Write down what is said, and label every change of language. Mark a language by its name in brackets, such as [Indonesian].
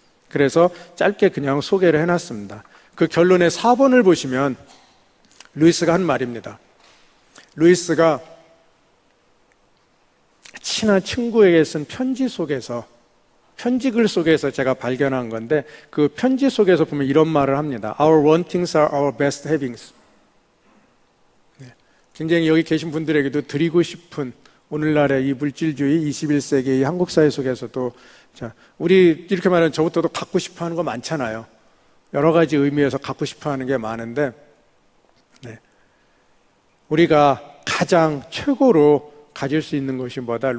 [Korean] 그래서 짧게 그냥 소개를 해놨습니다. 그 결론의 4번을 보시면 루이스가 한 말입니다. 루이스가 친한 친구에게 쓴 편지글 속에서 제가 발견한 건데, 그 편지 속에서 보면 이런 말을 합니다. [English] Our wantings are our best havings. [Korean] 굉장히 여기 계신 분들에게도 드리고 싶은 오늘날의 이 물질주의 21세기 한국 사회 속에서도, 자, 우리 이렇게 말하면 저부터도 갖고 싶어 하는 거 많잖아요. 여러 가지 의미에서 갖고 싶어 하는 게 많은데, 우리가 가장 최고로 가질 수 있는 것이 뭐다?